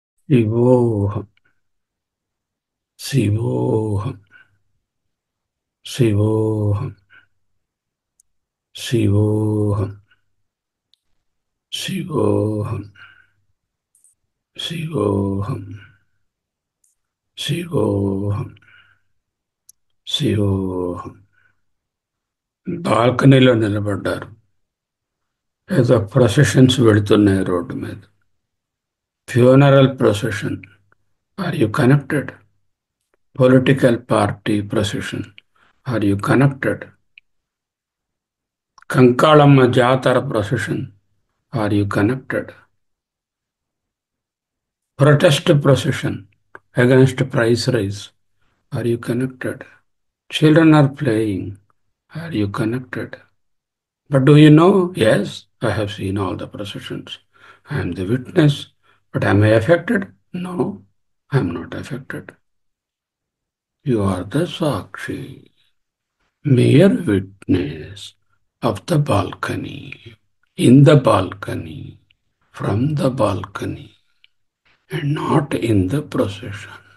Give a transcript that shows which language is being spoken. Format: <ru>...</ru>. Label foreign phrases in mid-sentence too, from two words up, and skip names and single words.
<sa>शिवोऽहं शिवोऽहं शिवोऽहं शिवोऽहं शिवोऽहं शिवोऽहं शिवोऽहं शिवोऽहं</sa> <te>బాల్కనీలో నిలబడ్డారు. ఏదో ప్రొసెషన్స్ వెళుతున్నాయి రోడ్డు మీద.</te> <en>Funeral procession. Are you connected? Political party procession. Are you connected?</en> <te>కంకాళమ్మ జాతర ప్రొసెషన్.</te> <en>Are you connected? Protest procession against price rise. Are you connected? Children are playing. Are you connected? But do you know? Yes, I have seen all the processions. I am the witness. But am I affected? No, I am not affected. You are the Sakshi, mere witness of the balcony, in the balcony, from the balcony, and not in the procession.</en>